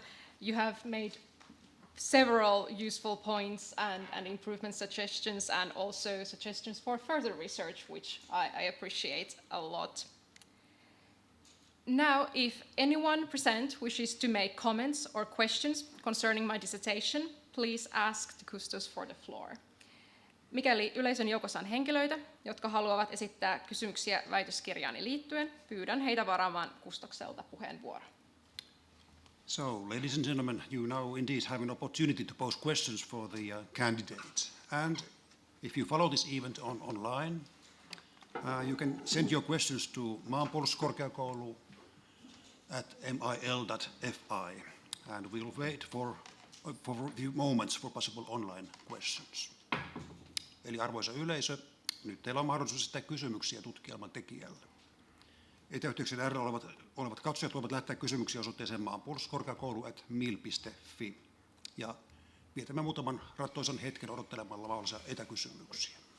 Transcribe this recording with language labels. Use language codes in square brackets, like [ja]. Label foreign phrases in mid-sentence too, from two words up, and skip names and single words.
[en] You have made several useful points and improvement suggestions, and also suggestions for further research, which I appreciate a lot. Now, if anyone present wishes to make comments or questions concerning my dissertation, please ask the custos for the floor. [fi] Mikäli yleisön joukossa on henkilöitä, jotka haluavat esittää kysymyksiä väitöskirjaani liittyen, pyydän heitä varaamaan kustokselta puheenvuoron. [en] So, ladies and gentlemen, you now indeed have an opportunity to pose questions for the candidates. And if you follow this event online, you can send your questions to Maanpuolustuskorkeakoulu at mil.fi. And we'll wait for a few moments for possible online questions. [fi] Eli arvoisa yleisö, nyt teillä on mahdollisuus esittää kysymyksiä tutkielman tekijälle. Etäyhteyksien äärellä olevat katsojat voivat lähettää kysymyksiä osoitteeseen maanpuolustuskorkeakoulu@mil.fi. Ja vietämme muutaman rattoisan hetken odottelemalla mahdollisia etäkysymyksiä.